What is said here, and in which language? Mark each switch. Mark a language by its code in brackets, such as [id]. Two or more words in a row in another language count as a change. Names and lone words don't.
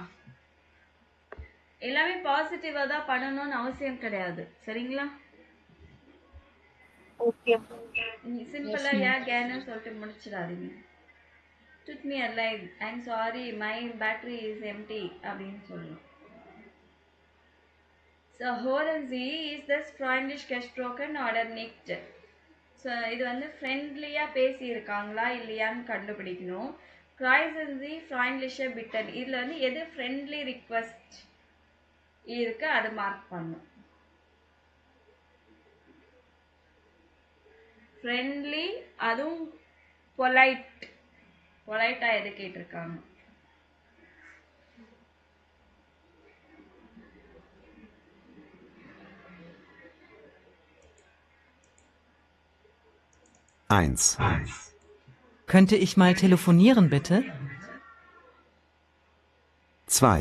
[ta] எல்லாமே பாசிட்டிவாக தான் பண்ணணும்னு அவசியம் கிடையாது, சரிங்களா? [en] Okay. [ta] சிம்பிளா [de] ja gern [ta] சொல்லிட்டு முடிச்சிடாதீங்க. [de] tut mir leid [en] I'm sorry my battery is empty [ta] அப்படின்னு சொல்லணும். [de] ஸோ Hören Sie, is das freundlich gesprochen oder nicht? [ta] ஸோ இது வந்து ஃப்ரெண்ட்லியாக பேசியிருக்காங்களா இல்லையான்னு கண்டுபிடிக்கணும். [de] Kreuzen Sie freundliche Bitten, [ta] இதில் வந்து எது [en] friendly request [ta] இருக்குது அதை மார்க் பண்ணும். ஃப்ரெண்ட்லி, அதுவும் பொலைட்டாக எது கேட்டிருக்காங்க. [de] Eins. Könnte ich mal telefonieren, bitte? 2.